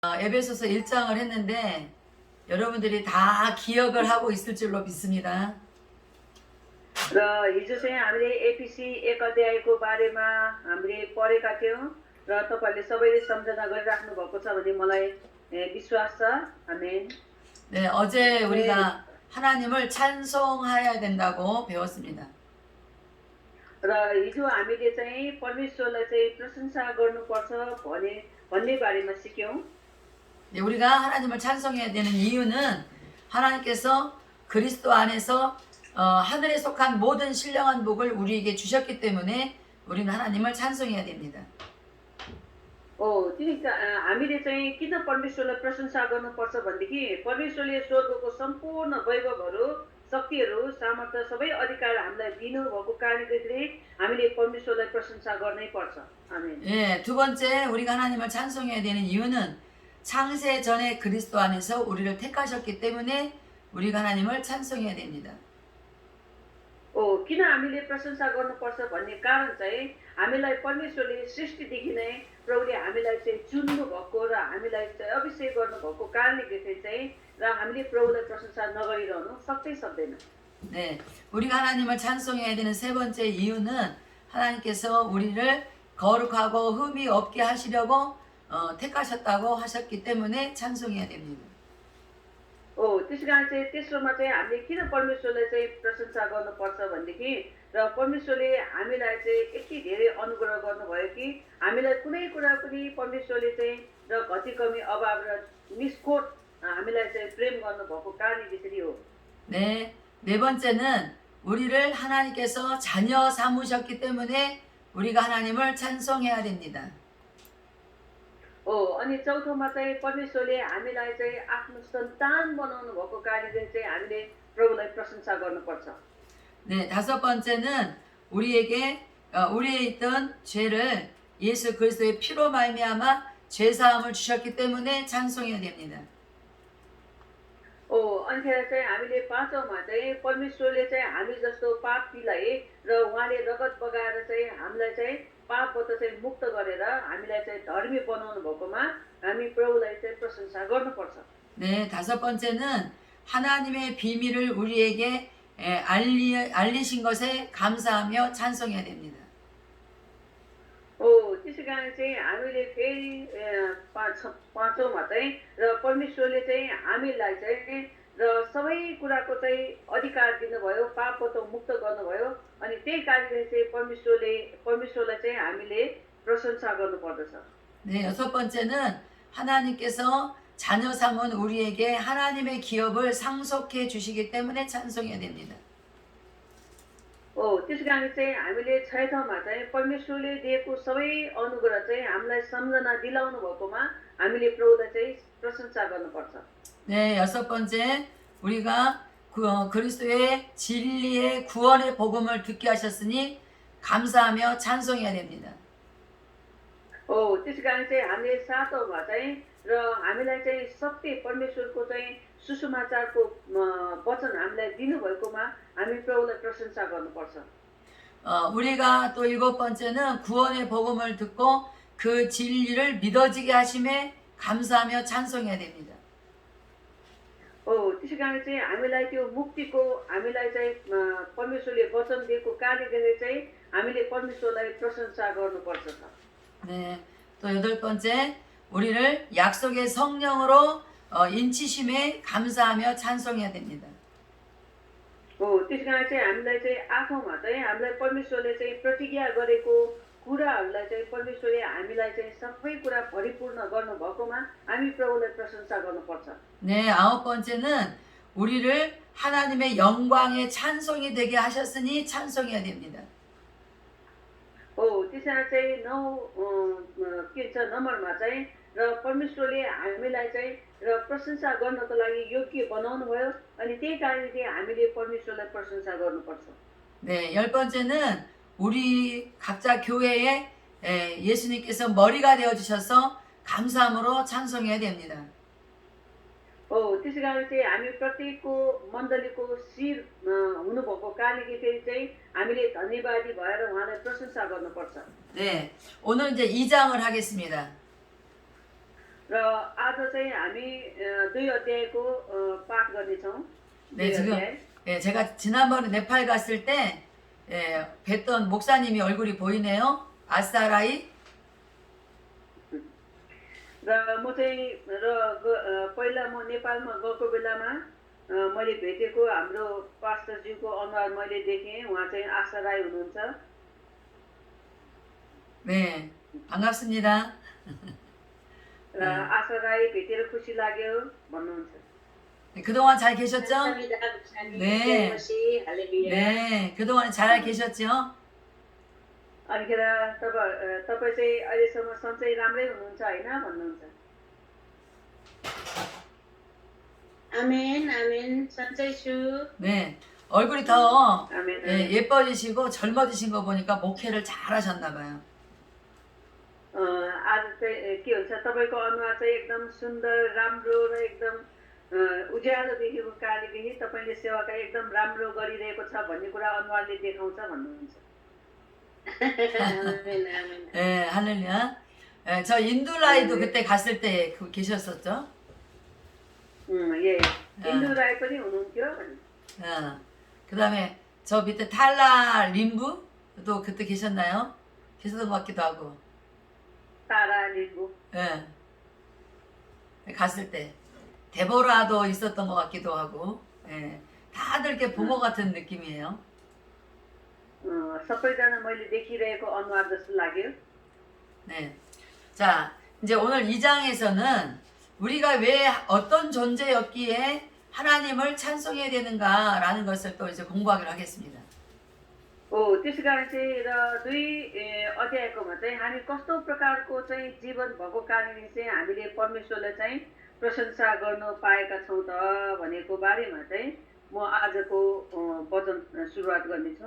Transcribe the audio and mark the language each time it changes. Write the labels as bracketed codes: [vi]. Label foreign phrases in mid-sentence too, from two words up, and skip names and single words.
[ko] 에베소서 1장을 했는데 여러분들이 다 기억을 하고 있을 줄로 믿습니다. [ne] र हिजो चाहिँ हामीले एपिसी 1 अध्यायको बारेमा हामीले पढेका थियौं र तपाईहरुले सबैले सम्झना गरिराख्नु भएको छ भन्ने मलाई विश्वास छ। आमेन। [ko] 네, 어제 우리가 하나님을 찬송해야 된다고 배웠습니다. [ne] र हिजो हामीले चाहिँ परमेश्वरलाई चाहिँ प्रशंसा गर्नुपर्छ भन्ने बारेमा सिक्यौं। [ko] 네, 우리가 하나님을 찬송해야 되는 이유는 하나님께서 그리스도 안에서 하늘에 속한 모든 신령한 복을 우리에게 주셨기 때문에 우리는 하나님을 찬송해야 됩니다. [ne] हामीले चाहिँ किन परमेश्वरलाई प्रशंसा गर्नुपर्छ भनेदेखि परमेश्वरले स्वर्गको सम्पूर्ण वैभवहरू, शक्तिहरू, सामर्थ्य सबै अधिकार हामीलाई दिनुभएको कारणले गर्दाखेरि हामीले परमेश्वरलाई प्रशंसा गर्नै पर्छ। आमेन। [ko] 예, 두 번째 우리가 하나님을 찬송해야 되는 이유는 창세 전에 그리스도 안에서 우리를 택하셨기 때문에 우리가 하나님을 찬송해야 됩니다. [ne] किन हामीले प्रशंसा गर्नुपर्छ भन्ने कारण चाहिँ हामीलाई परमेश्वरले सृष्टिदेखि नै प्रभुले हामीलाई चाहिँ चुन्नु भएको र हामीलाई चाहिँ अभिषेक गर्नु भएको कारणले गर्दै चाहिँ र हामीले प्रभुलाई प्रशंसा नगरिरहनु सक्दैन। [ko] 네, 우리가 하나님을 찬송해야 되는 세 번째 이유는 하나님께서 우리를 거룩하고 흠이 없게 하시려고 택하셨다고 하셨기 때문에 찬송해야 됩니다. [ne] त्यसकारण चाहिँ तेस्रोमा चाहिँ हामीले किन परमेश्वरलाई चाहिँ प्रशंसा गर्नुपर्छ भनेदेखि र परमेश्वरले हामीलाई चाहिँ यति धेरै अनुग्रह गर्नुभयो कि हामीलाई कुनै कुरा पनि परमेश्वरले चाहिँ र घटी कमी अभाव र निष्कोट हामीलाई चाहिँ प्रेम गर्नुभएको कारणले त्यसरी हो। [ko] 네, 네 번째는 우리를 하나님께서 자녀 삼으셨기 때문에 우리가 하나님을 찬송해야 됩니다. [ne] अनि चौथोमा चाहिँ परमेश्वरले हामीलाई चाहिँ आफ्नो सन्तान बनाउनु भएको कारणले चाहिँ हामीले प्रभुलाई प्रशंसा गर्नुपर्छ। [ko] 네, 다섯 번째는 우리에 있던 죄를 예수 그리스도의 피로 말미암아 죄 사함을 주셨기 때문에 찬송해야 됩니다. [ne] अनि चाहिँ हामीले पाँचौंमा चाहिँ परमेश्वरले चाहिँ हामी जस्तो पापीलाई र उहाँले रगत बगाएर चाहिँ हामीलाई चाहिँ पापबाट चाहिँ मुक्त गरेर हामीलाई चाहिँ धर्मी बनाउनु भएकोमा हामी प्रभुलाई चाहिँ प्रशंसा गर्नुपर्छ। [ko] 네, 다섯 번째는 하나님의 비밀을 우리에게 알리신 것에 감사하며 찬송해야 됩니다. [ne] त्यसै कारण चाहिँ हामीले फेरि पाँचौंमा चाहिँ र परमेश्वरले चाहिँ हामीलाई चाहिँ र सबै कुराको चाहिँ अधिकार दिनुभयो, पापबाट मुक्त गर्नुभयो अनि त्यही कारणले चाहिँ परमेश्वरलाई चाहिँ हामीले प्रशंसा गर्नुपर्दछ। [ko] 네, 여섯 번째는 하나님께서 자녀 삼은 우리에게 하나님의 기업을 상속해 주시기 때문에 찬송해야 됩니다. [ne] त्यसै कारण चाहिँ हामीले छैठौंमा चाहिँ परमेश्वरले दिएको सबै अनुग्रह चाहिँ हामीलाई सम्झना दिलाउनु भएकोमा हामीले प्रभुलाई चाहिँ प्रशंसा गर्नुपर्छ। [ko] 네, 여섯 번째 우리가 그리스도의 진리의 구원의 복음을 듣게 하셨으니 감사하며 찬송해야 됩니다. [ne] त्यसै कारण चाहिँ हामीले सातौंमा चाहिँ र हामीलाई चाहिँ सत्य परमेश्वरको चाहिँ सुसमाचारको वचन हामीलाई दिनुभएकोमा हामी प्रभुलाई प्रशंसा गर्नुपर्छ। [ko] 우리가 또 일곱 번째는 구원의 복음을 듣고 그 진리를 믿어지게 하심에 감사하며 찬송해야 됩니다. [ne] त्यसै कारण चाहिँ हामीलाई त्यो मुक्तिको हामीलाई चाहिँ परमेश्वरले वचन दिएको कारणले गर्दा चाहिँ हामीले परमेश्वरलाई प्रशंसा गर्नुपर्छ। [ko] 네, 또 여덟 번째 우리를 약속의 성령으로 인치심에 감사하며 찬송해야 됩니다. [ne] त्यसै कारण चाहिँ हामीलाई चाहिँ आठौंमा चाहिँ हामीलाई परमेश्वरले चाहिँ प्रतिज्ञा गरेको कुराहरूलाई चाहिँ परमेश्वरले हामीलाई चाहिँ सबै कुरा परिपूर्ण गर्नु भएकोमा हामी प्रभुलाई प्रशंसा गर्नुपर्छ। [ko] 네, 아홉 번째는 우리를 하나님의 영광의 찬송이 되게 하셨으니 찬송해야 됩니다. [ne] त्यसैले चाहिँ नम्बरमा चाहिँ र परमेश्वरले हामीलाई चाहिँ र प्रशंसा गर्नको लागि योग्य बनाउनु भयो अनि त्यही कारणले चाहिँ हामीले परमेश्वरलाई प्रशंसा गर्नुपर्छ। [ko] 네, 열 번째는 우리 각자 교회에 예수님께서 머리가 되어 주셔서 감사함으로 찬송해야 됩니다. [ne] त्यसै कारण चाहिँ हामी प्रत्येकको मण्डलीको शिर हुनुभएको कारणले फेरि चाहिँ हामीले धन्यवादी भएर उहाँलाई प्रशंसा गर्नुपर्छ। [ko] 네, 오늘 이제 2장을 하겠습니다. [ne] र आज चाहिँ हामी 2 अध्यायको पाठ गर्नेछौँ। [ko] 네, 2 지금 [ne] अध्याय। [ko] 예, 제가 지난번에 네팔 갔을 때 예, 뵀던 목사님이 얼굴이 보이네요. 아사라이. [ne] र म चाहिँ पहिला म नेपालमा गएको बेलामा मैले भेटेको हाम्रो पास्टरज्यूको अनुहार मैले देखेँ। उहाँ चाहिँ आशा राई हुनुहुन्छ। [ko] 네, 반갑습니다. [ne] र आशा राई भेटेर खुसी लाग्यो भन्नुहुन्छ। [ko] 네, 그동안 잘 계셨죠? 감사합니다, 목사님. 네. 네. 할렐루야. 네, 그동안 잘 계셨죠? [ne] अनिखेर तपाईँ चाहिँ अहिलेसम्म सन्चै राम्रै हुनुहुन्छ होइन भन्नुहुन्छ। [ko] 아멘, 아멘. [ne] सन्चै छु. [ko] 네, 얼굴이 더 아멘. 예, 예뻐지시고 젊어지신 거 보니까 목회를 잘 하셨나 봐요. [ne] आज चाहिँ के हुन्छ तपाईँको अनुहार चाहिँ एकदम सुन्दर राम्रो र एकदम उज्यालो देखेको कारणदेखि तपाईँले सेवाका एकदम राम्रो गरिरहेको छ भन्ने कुरा अनुहारले देखाउँछ भन्नुहुन्छ। [ko] 아멘, 아멘. 예, 할렐루야. 예, 저 인두라이도 그때 갔을 때 계셨었죠? [ne] 예, 인두 राई पनि हुनुहुन्थ्यो। [ko] 그 다음에 저 밑에 탈라 림부도 그때 계셨나요? 계셨던 것 같기도 하고. तारा लिम्बू। 예. 갔을 때. 데보라도 있었던 것 같기도 하고. 예. 다들 이렇게 부모 같은 느낌이에요. [ne] सबैजना मैले देखिरहेको अनुहार जस्तो लाग्यो। [ko] 네. 자, 이제 오늘 2장에서는 우리가 왜 어떤 존재였기에 하나님을 찬송해야 되는가라는 것을 또 이제 공부하기로 하겠습니다. [ne] त्यसै कारण चाहिँ र 2 अध्यायकोमा चाहिँ हामी कस्तो प्रकारको चाहिँ जीवन भएको कारणले चाहिँ हामीले परमेश्वरलाई चाहिँ प्रशंसा गर्न पाएका छौँ त भनेको बारेमा चाहिँ म आजको वचन सुरुवात गर्नेछु।